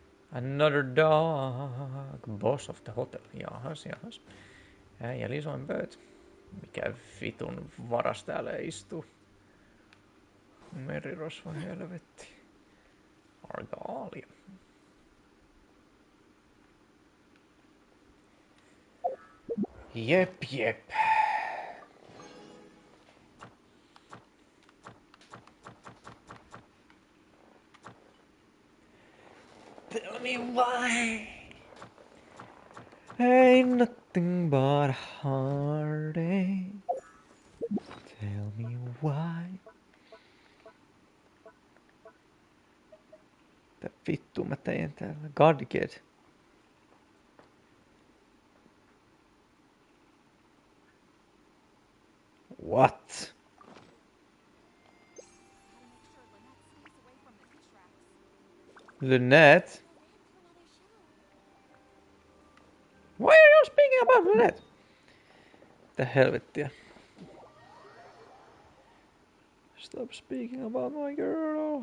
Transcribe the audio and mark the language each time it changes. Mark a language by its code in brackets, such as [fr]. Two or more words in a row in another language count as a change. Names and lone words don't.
[en] Another dog. Boss of the hotel. [fi] Jahas, jahas. Ja lisoin pöytä. Mikä vitun varas täällä istuu? Merirosvo helvetti. Argaalia. Jep. [en] Tell me why. Ain't nothing but a heartache. Tell me why. [fi] Mitä vittua mä tein täällä? [en] Godkid. What? Lynette? Why are you speaking about Lynette? [fi] Mitä helvettiä? [en] Stop speaking about my girl.